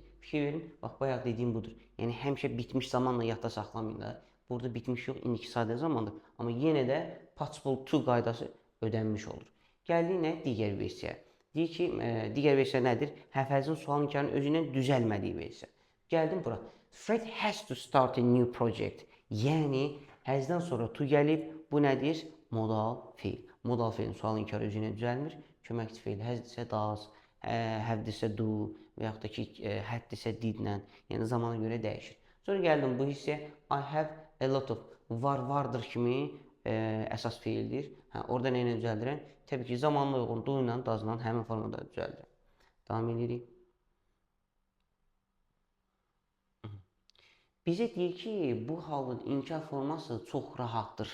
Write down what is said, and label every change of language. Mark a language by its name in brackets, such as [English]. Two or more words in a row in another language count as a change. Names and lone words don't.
[Azerbaijani] Fikir verin, bax, bayaq dediyim budur. Yəni, həmişə bitmiş zamanla yadda saxlamayın da. Burada bitmiş yox, indiki sadə zamandır. Amma yenə də paspultu qaydası ödənmiş olur. Gəldik nə? Digər versiyaya. Deyir ki, digər versiya nədir? Həfəzin sual inkarının özündən düzəlmədiyi versiya. Gəldim bura. [English] Fred has to start a new project. [Azerbaijani] Yəni, hasdən sonra to gəlib, bu nədir? Modal feil. Modal feilin sual inkarı özündən düzəlmir. Köməkçi feil hasdirsə does, havedirsə do və yaxud da ki, haddirsə didlə, yəni zamana görə dəyişir. Sonra gəldim bu hissəyə. [English] I have a lot of [Azerbaijani] vardır kimi əsas feildir. Orada nə ilə düzəldirəm? Təbii ki, zamanla uyğun do ilə does'la həmin formada düzəldirəm. Davam edirik. Bizə deyir ki, bu halın inkar forması çox rahatdır.